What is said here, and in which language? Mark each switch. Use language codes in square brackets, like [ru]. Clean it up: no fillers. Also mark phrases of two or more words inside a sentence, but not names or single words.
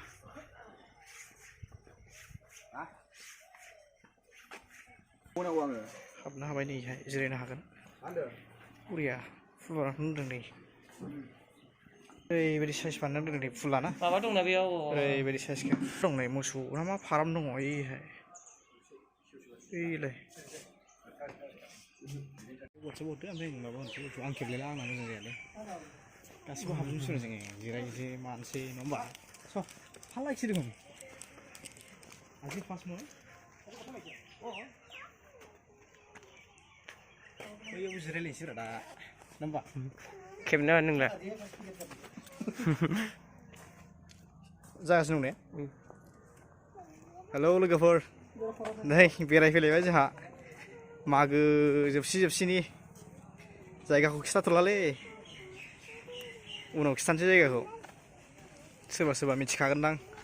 [brx] हाबनो हाबाय नैहाय जिरायनो हागोन बरिया फुल बानायखौ नुदों नै ओरैबायदि साइज बानायनानै दोनदों नै फुलाना माबा दंना बेयाव ओरैबायदि साइज दं नै मोसौ ना मा फार्म दङ ओइहाय ओइलाय बथो ओमफ्राय माबा मोनसे आं खेबलायला आंना मोजां जायालै गासिबो हाबजोबनोसै जोङो जिरायनोसै मानोसै नङा होमबा स' [as] ভাল লাগছে দেখোন আজি ফার্স্ট মনে [brx] बैयाव जिरायलायनोसै दा नङा होमबा खेबनो नोंलाय जागासिनो दं ने हेलौ लोगोफोर नै बेरायफैलायबाय जोंहा मागो जोबसिनि जायगाखौ खिथाथ'लालै उनाव खिथानोसै जायगाखौ सोरबा मिथिखागोनदां